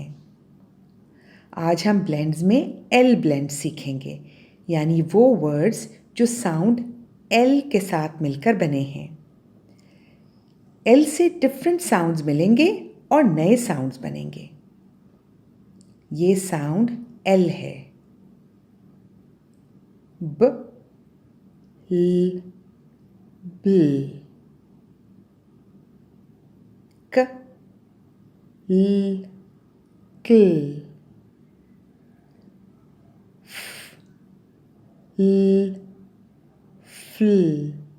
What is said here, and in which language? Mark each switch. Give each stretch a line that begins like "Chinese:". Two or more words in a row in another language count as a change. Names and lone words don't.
Hindi: आज हम ब्लेंड्स में
English: L blend
Hindi: सीखेंगे, यानी वो वर्ड्स जो
English: sound L
Hindi: के साथ मिलकर बने हैं. एल से
English: different sounds
Hindi: मिलेंगे और नए साउंड्स बनेंगे. ये
English: sound L
Hindi: है. ब ल ब्ल. क ल क्ल. फ ल फ्ल.